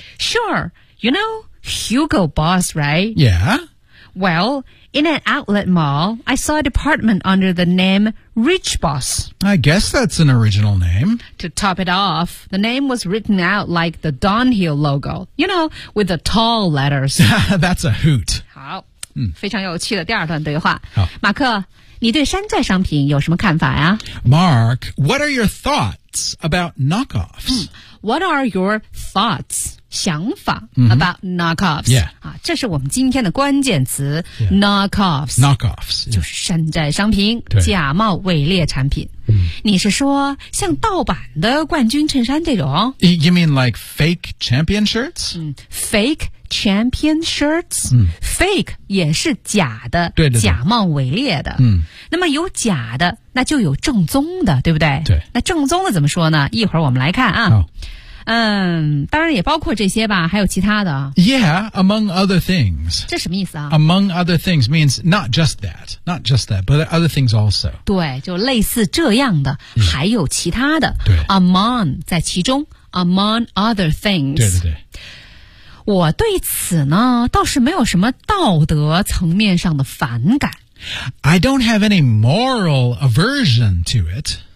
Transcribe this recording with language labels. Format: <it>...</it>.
<en>Sure. You know Hugo Boss, right? Yeah. Well, in an outlet mall, I saw a department under the name Rich Boss. I guess that's an original name. To top it off, the name was written out like the Dunhill logo. You know, with the tall letters. That's a hoot.</en> <zh>好。非常有趣的第二段对话。好，马克，你对山寨商品有什么看法呀？</zh> <en>Mark, what are your thoughts about knockoffs? What are your thoughts, 想法 about knockoffs? Yeah.</en> <zh>这是我们今天的关键词、knockoffs.</zh> <en>Knockoffs.</en> <zh>就是山寨商品、假冒伪劣产品。你是说像盗版的冠军衬衫这种？</zh> <en>You mean like fake champion shirts? Fake champion shirts、fake</en> <zh>也是假的，对对对，假冒伪劣的、那么有假的那就有正宗的，对不对？对。那正宗的怎么说呢？一会儿我们来看啊、当然也包括这些吧，还有其他的。</zh> <en>Yeah, among other things.</en> <zh>这什么意思啊？</zh> <en>Among other things means not just that, not just that, but other things also.</en> <zh>对，就类似这样的、还有其他的。对。</zh> <en>Among 在其中， among other things.</en> <zh>对对对。我对此呢倒是没有什么道德层面上的反感。</zh> <en>I don't have any moral aversion to it.</en>